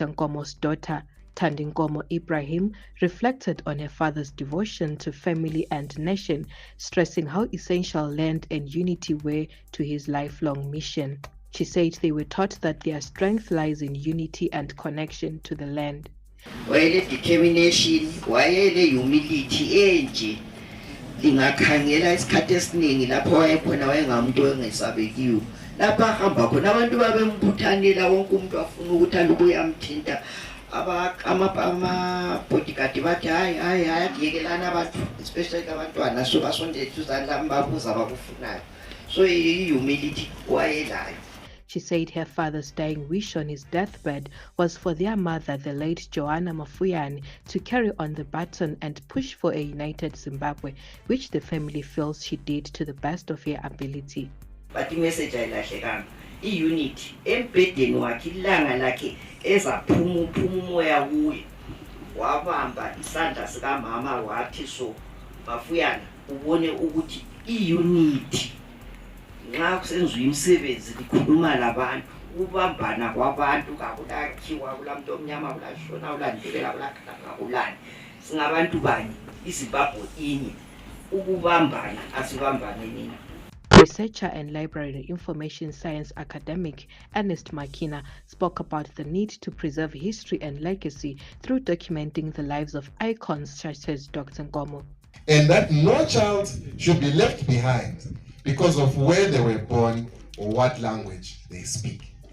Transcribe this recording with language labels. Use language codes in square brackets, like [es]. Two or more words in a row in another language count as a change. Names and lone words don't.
[en] Nkomo's daughter, Thandi Nkomo Ibrahim, reflected on her father's devotion to family and nation, stressing how essential land and unity were to his lifelong mission. She said they were taught that their strength lies in unity and connection to the land. [nd] Wayele determination, wayele humility enje lingakhangela isikhathi esiningi lapho wayekhona wayengamuntu ongesabekiwe lapha hamba khona abantu babembuthanela wonke umuntu afuna ukuthi alubuye amthinta ama bodyguard bathi hayi akuyekelana abantu especially abantwana so basondele tuzana babuza abakufunayo so humility wayelayo. [en] She said her father's dying wish on his deathbed was for their mother, the late Joanna Mafuyane, to carry on the baton and push for a united Zimbabwe, which the family feels she did to the best of her ability. [nd] But imessage ayilahlekanga i-unity embhedeni wakhe ilanga lakhe ezaphuma umoya kuye wabamba isandla sikamama wathi so Mafuyana ubone ukuthi i-unity nxa kusenziwa imisebenzi likhuluma labantu ubambana kwabantu kakulakhiwa kulamuntu omnyama kulashona kulandela kulakhala kulani singabantu banye iZimbabwe inye ukubambana asibambane nina. [en] Researcher and library information science academic Ernest Makina spoke about the need to preserve history and legacy through documenting the lives of icons such as Dr. Nkomo. And that no child should be left behind because of where they were born or what language they speak.